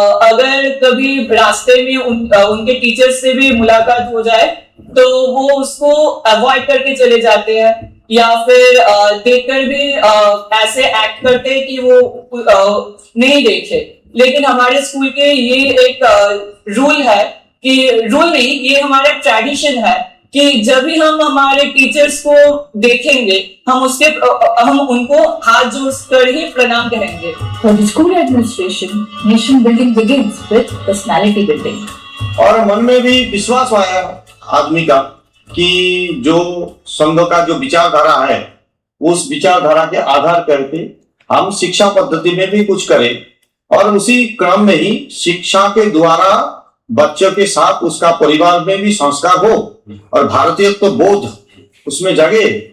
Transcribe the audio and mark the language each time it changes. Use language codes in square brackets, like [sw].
[hi] अगर कभी रास्ते में उनके टीचर से भी मुलाकात हो जाए तो वो उसको अवॉइड करके चले जाते हैं, या फिर देखकर भी ऐसे एक्ट करते हैं कि वो नहीं देखे। लेकिन हमारे स्कूल के ये एक रूल है कि रूल नहीं, ये हमारा ट्रेडिशन है कि जब भी हम हमारे टीचर्स को देखेंगे हम उनको हाथ जोड़कर ही प्रणाम करेंगे। [en] For the school administration, nation building begins with personality building. [hi] और मन में भी विश्वास आया आदमी का कि जो संघ का जो विचारधारा है, उस विचारधारा के आधार करके हम शिक्षा पद्धति में भी कुछ करें और उसी क्रम में ही शिक्षा के द्वारा बच्चों के साथ उसका परिवार में भी संस्कार हो और भारतीयत्व बोध उसमें जगे।